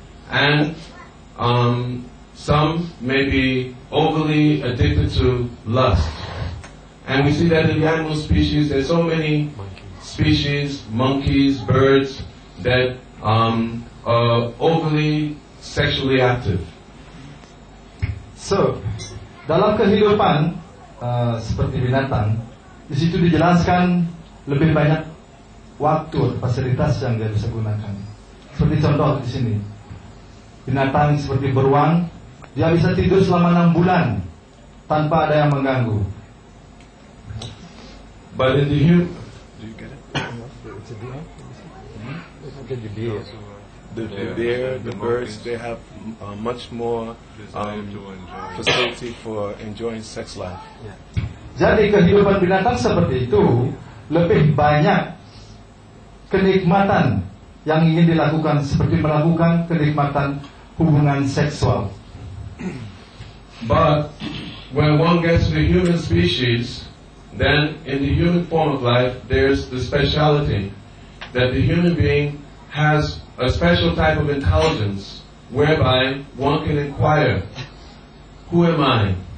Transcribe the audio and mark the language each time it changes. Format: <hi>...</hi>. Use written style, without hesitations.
<en>And some may be overly addicted to lust. And we see that in the animal species, there's so many species, monkeys, birds, that are overly sexually active.</en> <id>So, dalam kehidupan seperti binatang, di situ dijelaskan lebih banyak waktu atau fasilitas yang dia bisa gunakan. Seperti contoh di sini, binatang seperti beruang, dia bisa tidur selama 6 bulan tanpa ada yang mengganggu.</id> <en>But in the human, Do you get it? the bear, the birds, they have much more Desire to enjoy. facility for enjoying sex life.</en> <id>Jadi kehidupan binatang seperti itu lebih banyak kenikmatan yang ingin dilakukan, seperti melakukan kenikmatan hubungan seksual.</id> <en>But when one gets to the human species, then in the human form of life, there's the speciality that the human being has a special type of intelligence whereby one can inquire, who am I?</en>